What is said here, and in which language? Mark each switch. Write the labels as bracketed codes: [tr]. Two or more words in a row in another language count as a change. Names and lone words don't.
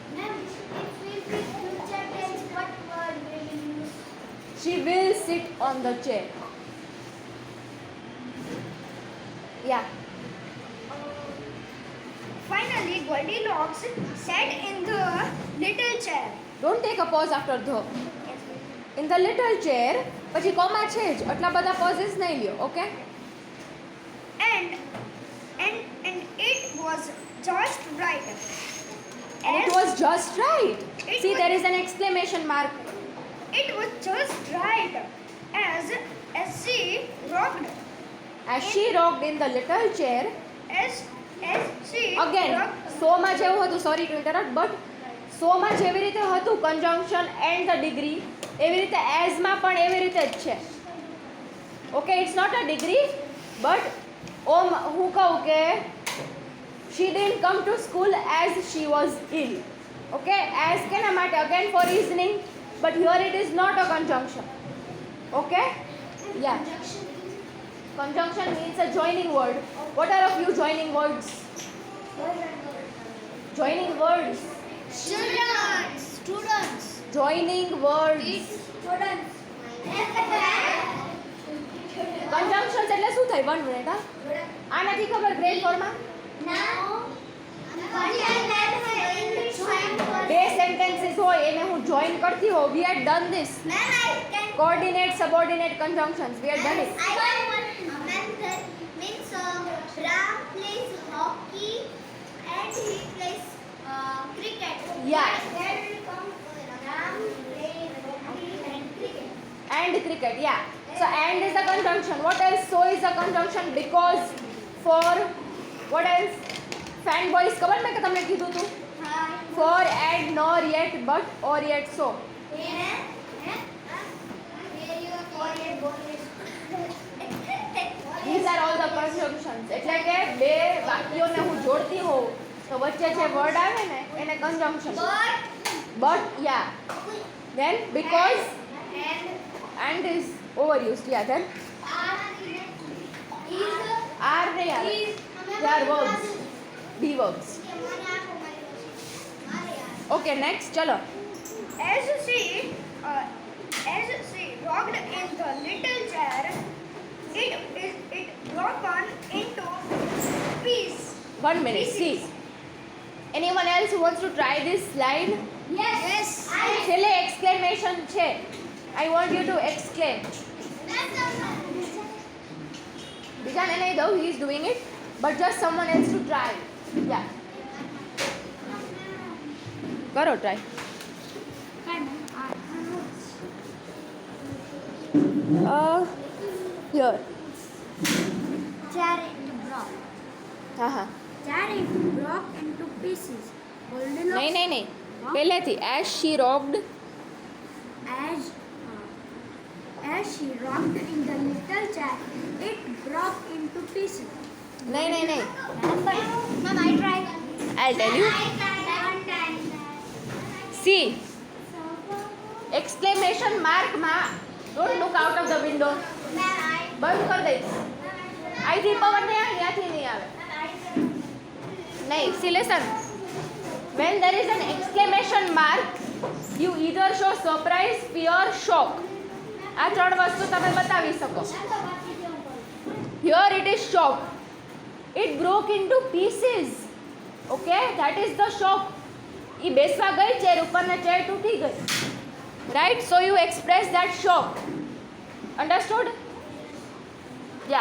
[en] She will sit on the chair. Yeah. Finally, Goldilocks sat in the little chair. Don't take a pause after the. In the little chair, [gu] પછી કોમા છે જ આટલા બધા pauses નહીં લ્યો. [en] Okay? And it was just right. And it was just right. It See, was- there is an exclamation mark. It was just right as she rocked. As she rocked in the little chair. As she Again, rocked. [gu] so માં જેવું હતું, [en] sorry to interrupt, but so [gu] માં જેવી રીતે હતું [en] conjunction and the degree, [gu] એવી રીતે as માં પણ એવી રીતે જ છે. [en] Okay, it's not a degree, but [gu] હું કહું કે [en] she didn't come to school as she was ill. [gu] Okay, as કેના માટે? [en] Again for reasoning, but here it is not a conjunction. Okay? Yeah. Conjunction means a joining word. What are a few joining words? Joining words. Children, students. joining words. [gu] Conjunctions એટલે શું થાય? 1 મિનિટ હા. આ નથી ખબર ગ્રેડ 4 માં? બે sentences હોય એને હું join કરતી હોઉં. [en] We had done this. Coordinate, subordinate conjunctions. We had done it. Ram plays hockey and he plays cricket. Yeah. There will come Ram plays hockey and cricket. And cricket, yeah. So and is a conjunction. What else? So is a conjunction because for what else? [gu] Fanboys ખબર મેં કે તમને કીધું હતું? [en] For, and, nor, yet, but, or yet, so. These are all the conjunctions. [gu] એટલે કે બે વાક્યોને હું જોડતી હોઉં તો વચ્ચે જે વર્ડ આવે ને એને conjunction. [en] But yeah. Then because and is overused. Yeah. Then are they are. They are verbs. Be verbs. Okay, next, chalo. As she rocked in the little chair, it broken into pieces. 1 minute, see. Anyone else who wants to try this line? Yes. [gu] છેલ્લે exclamation છે. [en] I want you to exclaim. [gu] બીજાને નહીં દઉં, [en] he is doing it, but just someone else to try. Yeah. [gu] કરો try. Here. [en] Chair it broke. [gu] હા. [en] Chair it broke into pieces. Goldilocks. [gu] નહીં. પહેલેથી [en] as she rocked. As she rocked in the little chair, it broke into pieces. [gu] નહીં. [en] Ma'am, I tried. I'll tell you. See. Exclamation mark માં don't look out of the window. [hi] बंद कर दे. [gu] અહીંથી પવન નહીં આવે, ત્યાંથી નહીં આવે. નહીં, [en] see listen. When there is an exclamation mark, you either show surprise, fear, shock. આ ત્રણ વસ્તુ તમે બતાવી શકો. Here it is shock. It broke into pieces. Okay, that is the shock. [gu] એ બેસવા ગઈ ચેર ઉપર ને ચેર તૂટી ગઈ. [en] Right? So you express that shock. Understood? Yeah.